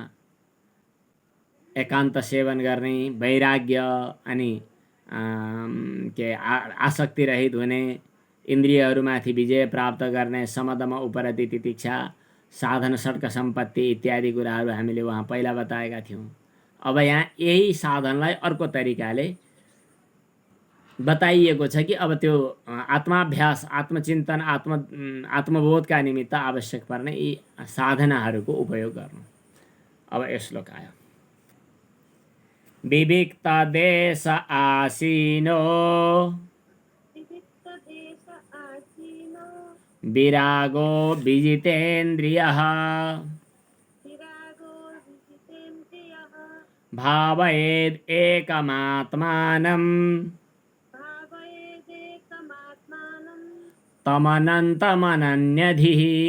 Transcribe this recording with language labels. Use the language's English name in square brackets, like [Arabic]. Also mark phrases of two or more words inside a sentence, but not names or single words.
[Nepali] एकान्त सेवन गर्ने, वैराग्य, अनि आसक्ति रहित हुने, इन्द्रियहरूमाथि विजय प्राप्त गर्ने, समदम उपरति तितिक्षा, साधन षट्क सम्पत्ति इत्यादि कुराहरू हामीले वहाँ पहिला बताएका थियौँ। अब यहाँ यही साधनलाई अर्को तरिकाले बताइएको छ कि अब त्यो आत्माभ्यास, आत्मचिन्तन, आत्मबोधका निमित्त आवश्यक पर्ने यी साधनाहरूको उपयोग गर्नु। अब यो श्लोक आयो। [Sanskrit] विविक्त देश आसीनो विरागो विजितेन्द्रियः भावयेद् एकमात्मानं तमनन्तमनन्यधिः।